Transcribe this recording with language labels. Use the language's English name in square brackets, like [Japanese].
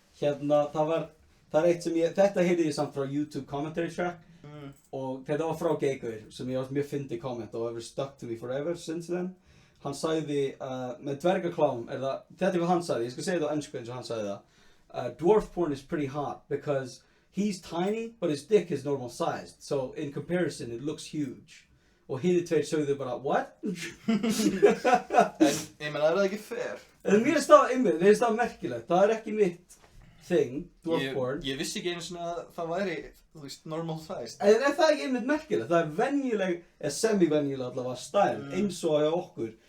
[Icelandic] Hérna, það er eitt sem þetta heyrði ég samt frá [English] YouTube commentary track [Icelandic] og þetta var frá Geigur sem ég átt mjög fyndi comment og hefur [English] stuck to me forever since then. [Icelandic] Hann sagði, með dvergaklám er það, þetta er hvað hann sagði, ég skal segja þetta á ennsku eins og hann sagði það. [English] Dwarf porn is pretty hot because he's tiny but his dick is normal sized, so in comparison it looks huge. [Icelandic] Og hinni tveir sögðu bara, [English] what? [Icelandic] En ég meina, er það ekki fair? En mér finnst það merkilegt, það er ekki mitt thing, [English] dwarf porn. [Icelandic] Ég vissi ekki einu svona að það væri, þú veist, [English] normal sized. [Icelandic] En er það ekki einmitt merkilegt? Það er venjuleg, eða semi-venjuleg allavega stærð, eins og hjá okkur.